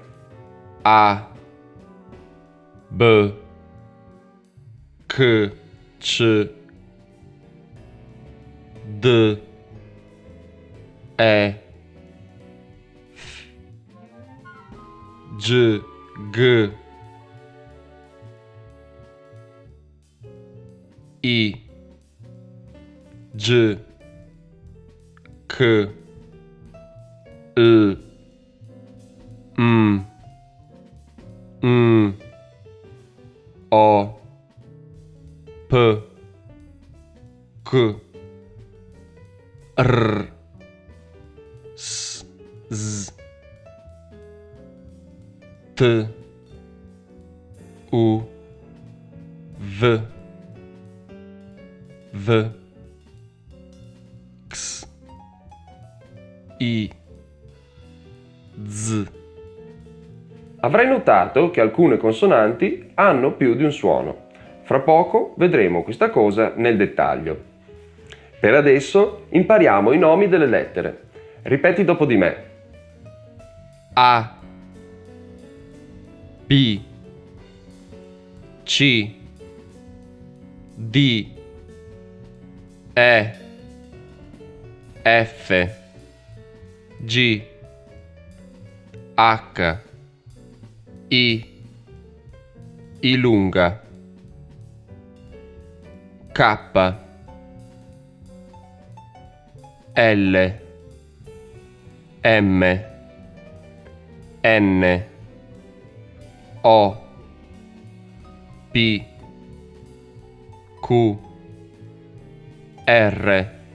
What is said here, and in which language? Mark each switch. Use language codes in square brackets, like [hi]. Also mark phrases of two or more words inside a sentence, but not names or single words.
[it] A, B, C, C, D, E, F, G, G, I, G, K, L, M, N, O, P, Q, R, S, Z, T, U, V, V, X, I, Z. Avrai notato che alcune consonanti hanno più di un suono. Fra poco vedremo questa cosa nel dettaglio. Per adesso impariamo i nomi delle lettere. Ripeti dopo di me. A, B, C, D, E, F, G, H, I lunga, K, L, M, N, O, P, Q, R,